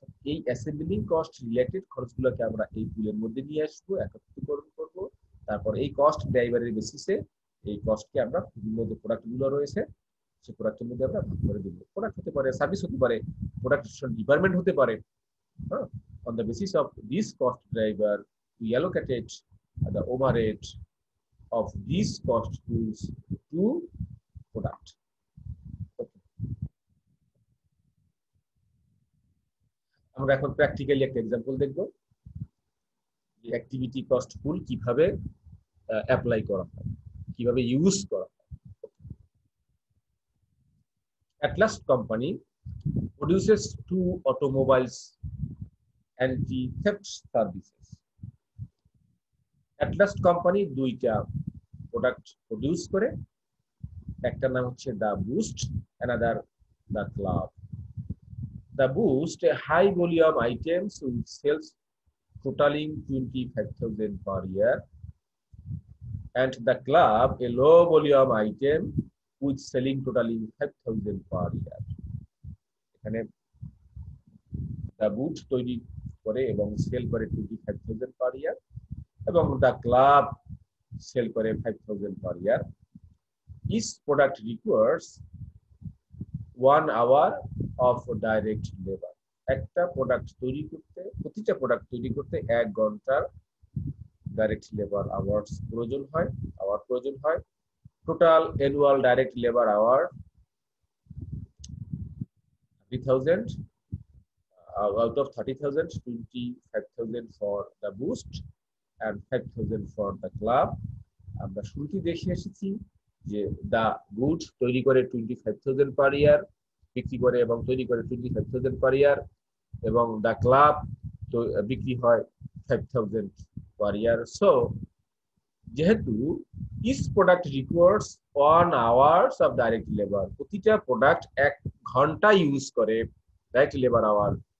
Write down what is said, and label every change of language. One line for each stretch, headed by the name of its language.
Bangla: এই assembling cost related খরচগুলোকে আমরা এই পুলের মধ্যে নিয়ে আসবো, একত্রীকরণ করবো, তারপর এই কস্ট ড্রাইভারের বেসিসে এই কস্টকে আমরা বিভিন্ন যে প্রোডাক্টগুলো রয়েছে সেই প্রোডাক্টের মধ্যে আমরা ভাগ করে দিব। প্রোডাক্ট হতে পারে, সার্ভিস হতে পারে, প্রোডাকশন ডিপার্টমেন্ট হতে পারে।
English: On the basis of this cost driver, we allocated the overhead of these cost pools to product. Okay.
Bangla: আমরা এখন প্র্যাকটিক্যালি একটা एग्जांपल দেখব যে অ্যাক্টিভিটি কস্ট পুল কিভাবে অ্যাপ্লাই করা হয়, কিভাবে ইউজ করা হয়।
English: Atlas company produces 2 automobiles anti-theft services.
Bangla: Atlas company দুইটা প্রোডাক্ট প্রডিউস করে, একটা নাম হচ্ছে দা boost,
English: another the club. The boost a high volume items with sales totaling 25,000 per year, and the club a low volume item with selling totaling 5,000 per year.
Bangla: এখানে the boot তৈরি করে এবং sell করে 25,000
English: per year,
Bangla: এবং the club sell করে 5,000 per year.
English: Each product requires 1 hour of direct labor.
Bangla: একটা product তৈরি করতে, প্রতিটা প্রোডাক্ট তৈরি করতে 1 ঘন্টার ডাইরেক্ট লেবার আওয়ার্স প্রয়োজন হয়।
English: Total annual direct labour hour 30,000. Out of 30,000, 25,000 for the boost and 5,000 for the club.
Bangla: আমরা শুরুতে দেখে এসেছি যে দা গুড তৈরি করে 25,000 পার ইয়ার, বিক্রি করে এবং তৈরি করে 25,000 পার ইয়ার, এবং দা ক্লাব তো বিক্রি হয় 5,000 পার ইয়ার। সো যেহেতু
English: each product requires 1 hours of direct labour,
Bangla: প্রতিটা প্রোডাক্ট 1 ঘন্টা ইউজ করে ডাইরেক্ট লেবার আওয়ার।